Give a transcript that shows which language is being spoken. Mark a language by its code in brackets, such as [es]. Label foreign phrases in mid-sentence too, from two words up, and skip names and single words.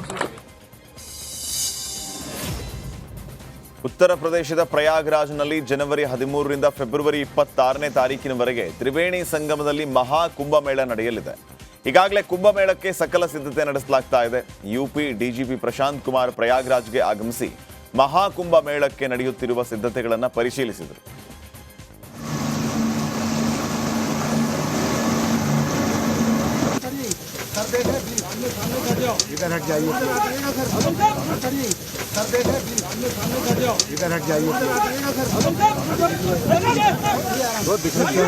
[kn] ಉತ್ತರ ಪ್ರದೇಶದ ಪ್ರಯಾಗ್ರಾಜ್ನಲ್ಲಿ ಜನವರಿ 13ರಿಂದ ಫೆಬ್ರವರಿ 26ನೇ ತಾರೀಕಿನವರೆಗೆ ತ್ರಿವೇಣಿ ಸಂಗಮದಲ್ಲಿ ಮಹಾ ಕುಂಭಮೇಳ ನಡೆಯಲಿದೆ. ಈಗಾಗಲೇ ಕುಂಭಮೇಳಕ್ಕೆ ಸಕಲ ಸಿದ್ಧತೆ ನಡೆಸಲಾಗ್ತಾ ಇದೆ. ಯುಪಿ ಡಿಜಿಪಿ ಪ್ರಶಾಂತ್ ಕುಮಾರ್ ಪ್ರಯಾಗ್ರಾಜ್ಗೆ ಆಗಮಿಸಿ ಮಹಾ ಕುಂಭಮೇಳಕ್ಕೆ ನಡೆಯುತ್ತಿರುವ ಸಿದ್ಧತೆಗಳನ್ನು ಪರಿಶೀಲಿಸಿದರು. [hi] इधर हट जाइए, इधर हट जाइए, बहुत दिक्कत है।